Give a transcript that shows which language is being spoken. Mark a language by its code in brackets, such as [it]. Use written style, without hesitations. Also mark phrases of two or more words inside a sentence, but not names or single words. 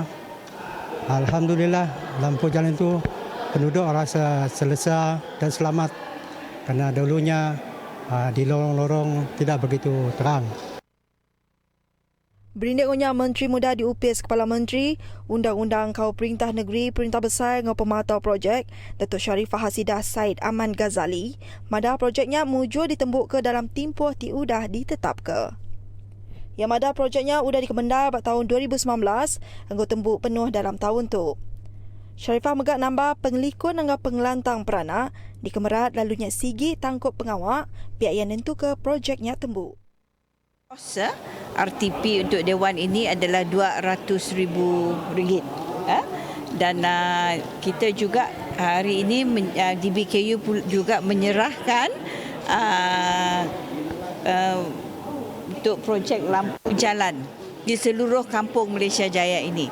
[ms] Alhamdulillah lampu jalan itu penduduk rasa selesa dan selamat kerana dulunya di lorong-lorong tidak begitu terang. [iba] Berindiknya Menteri Muda diupis Kepala Menteri, Undang-Undang Kau Perintah Negeri, Perintah Besar ngau Pematau Projek, Datuk Sharifah Hasidah Said Aman Ghazali, madah projeknya mujur ditembuk ke dalam tempoh tiudah ditetap ke. Yang madah projeknya udah dikemendar pada tahun 2019, anggo tembuk penuh dalam tahun tu. Sharifah megak nambah pengelikun dengan pengelantang perana, dikemerat lalunya sigi tangkup pengawak, pihak yang nentu ke projeknya tembuk. [ms] Kos RTP untuk Dewan ini adalah RM200,000. Dan kita juga hari ini DBKU juga menyerahkan untuk projek lampu jalan di seluruh kampung Malaysia Jaya ini.